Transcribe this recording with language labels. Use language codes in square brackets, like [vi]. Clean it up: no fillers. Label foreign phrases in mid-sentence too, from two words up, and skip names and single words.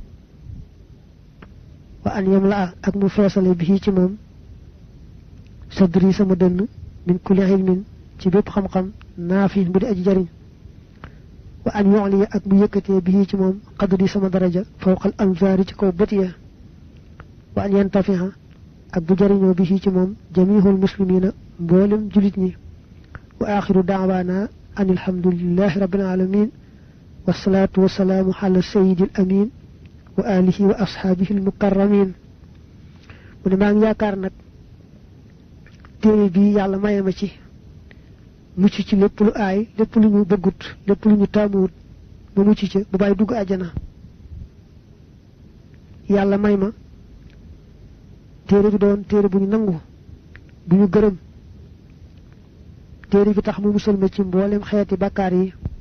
[ar] وأن يملأ [wo] ak mu feesale bi ci moom sadri sama dënn [ar] من كل علم [wo] ci bépp xam-xam naafi bu di aji jariñ [ar] وأن [wo] yu'li ak mu yëkkatee bi ci moom qadri sama daraja [ar] فوق الأنظار [wo] ci kaw bët ya [ar] وأن ينتفع بها [wo] ak bu jariñoo bi ci moom [ar] جميع المسلمين [wo] mboolem julit ñi [ar] وآخر دعوانا أن الحمد لله رب العالمين والصلاة والسلام على سيد الأمين وعلى آله وأصحابه المكرمين [wo] mu ma ngi yaakar nak téere bi yàlla maye ma ci mucc ci lépp lu aay lépp lu ñu bëggut lépp lu ñu taamuwut ba mucc ci bu bàyyi dugg àjjana yàlla may ma téere bi doon téere bu ñu nangu bu ñu gërëm téere bi tax mu musal ma ci mboolem xeeti bàkkaar yi